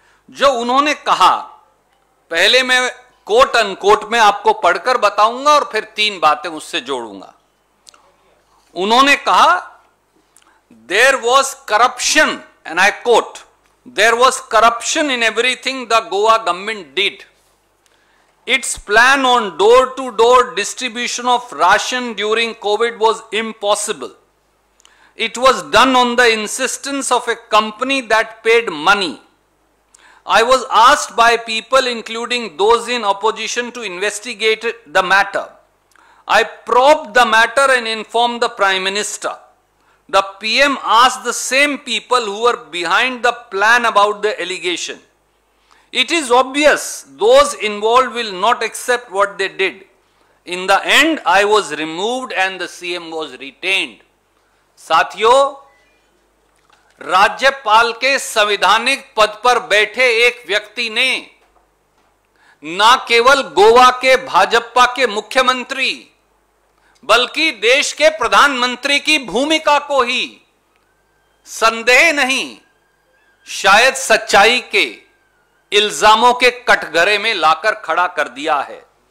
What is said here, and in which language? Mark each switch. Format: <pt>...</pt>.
<hi>जो उन्होंने कहा, पहले मैं कोट अनकोट में आपको पढ़कर बताऊंगा और फिर तीन बातें उससे जोड़ूंगा। उन्होंने कहा,</hi> <en>There was corruption, and I quote, there was corruption in everything the Goa government did. Its plan on door-to-door distribution of ration during COVID was impossible. It was done on the insistence of a company that paid money. I was asked by people, including those in opposition, to investigate the matter. I probed the matter and informed the Prime Minister. The PM asked the same people who were behind the plan about the allegation. It is obvious those involved will not accept what they did. In the end, I was removed and the CM was retained.</en> <hi>साथियों, राज्यपाल के संवैधानिक पद पर बैठे एक व्यक्ति ने न केवल गोवा के भाजपा के मुख्यमंत्री, बल्कि देश के प्रधानमंत्री की भूमिका को ही संदेह नहीं, शायद सच्चाई के इल्जामों के कटघरे में लाकर खड़ा कर दिया है।</hi>